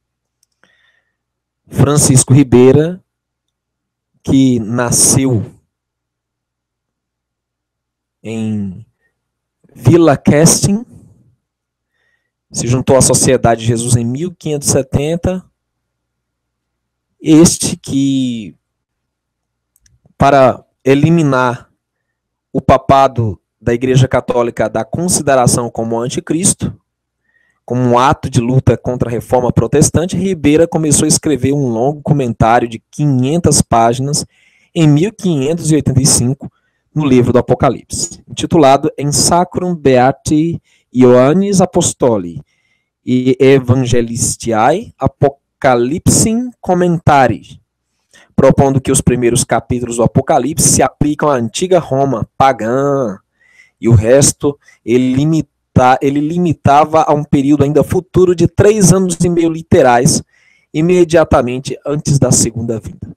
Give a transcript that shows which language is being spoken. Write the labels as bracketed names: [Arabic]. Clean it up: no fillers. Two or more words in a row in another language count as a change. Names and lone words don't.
[Portuguese] Francisco Ribeira, que nasceu em Vila Casting, se juntou à Sociedade de Jesus em 1570, este que, para eliminar o papado da Igreja Católica da consideração como anticristo, como um ato de luta contra a reforma protestante, Ribeira começou a escrever um longo comentário de 500 páginas em 1585, no livro do Apocalipse, intitulado Em [Latin] Sacrum Beati Ioannis Apostoli e Evangelistiae Apocalypsim Commentari, [Portuguese] propondo que os primeiros capítulos do Apocalipse se aplicam à antiga Roma pagã, e o resto ele limitava a um período ainda futuro de 3 anos e meio literais, imediatamente antes da segunda vinda.